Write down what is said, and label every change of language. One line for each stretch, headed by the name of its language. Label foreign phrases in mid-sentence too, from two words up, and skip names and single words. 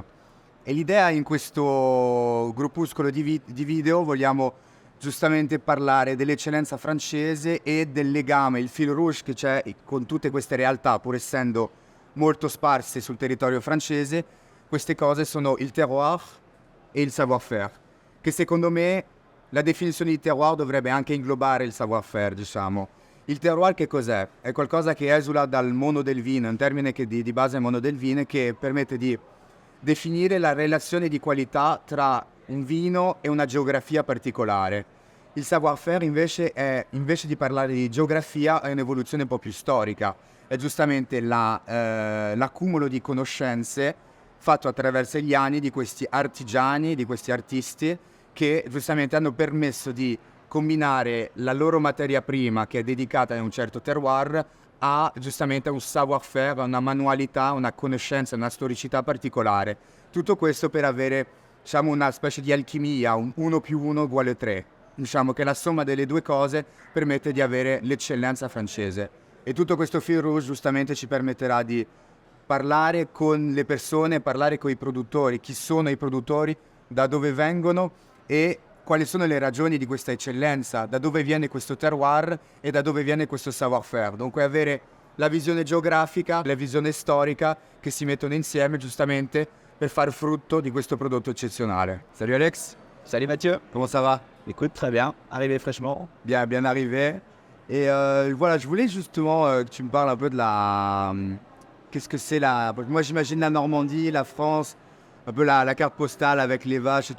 Italian: E l'idea in questo gruppuscolo di video vogliamo giustamente parlare dell'eccellenza francese e del legame, il
French: fil rouge
Italian: che c'è con tutte queste realtà, pur essendo molto sparse sul territorio francese. Queste cose sono il terroir e il savoir-faire, che secondo me la definizione di terroir dovrebbe anche inglobare il savoir-faire, diciamo. Il terroir che cos'è? È qualcosa che esula dal mondo del vino, un termine che di base è mondo del vino, che permette di definire la relazione di qualità tra un vino e una geografia particolare. Il savoir-faire invece di parlare di geografia, è un'evoluzione un po' più storica. È giustamente l'accumulo di conoscenze fatto attraverso gli anni di questi artigiani, di questi artisti che giustamente hanno permesso di combinare la loro materia prima che è dedicata a un certo terroir a giustamente un savoir-faire, una manualità, una conoscenza, una storicità particolare. Tutto questo per avere, diciamo, una specie di alchimia, un 1 più 1 uguale 3. Diciamo che la somma delle due cose permette di avere l'eccellenza francese. E tutto questo
French: fil rouge
Italian: giustamente ci permetterà di parlare con le persone, parlare con i produttori, chi sono i produttori, da dove vengono e quali sono le ragioni di questa eccellenza, da dove viene questo terroir e da dove viene questo savoir-faire. Dunque avere la visione geografica, la visione storica che si mettono insieme giustamente per far frutto di questo prodotto eccezionale.
French: Salut Alex. Salut Mathieu. Comment ça va? Écoute, très bien. Arrivé fraîchement. Bien arrivé. Et voilà, je voulais justement que tu me parles un peu de la... qu'est-ce que c'est la... Moi j'imagine la Normandie, la France, un peu la carte postale avec les vaches et tout.